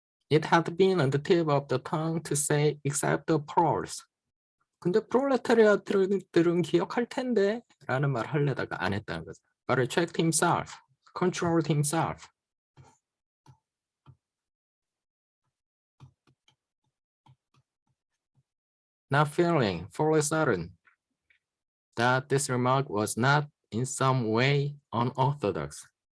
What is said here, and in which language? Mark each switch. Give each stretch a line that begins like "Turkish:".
English: It had been on the tip of the tongue to say except the proles.
Korean: 근데 프롤레타리아들은 기억할 텐데 라는 말 하려다가 안 했다는 거죠.
English: But checked himself, controlled himself. Not feeling fully certain that this remark was not in some way unorthodox.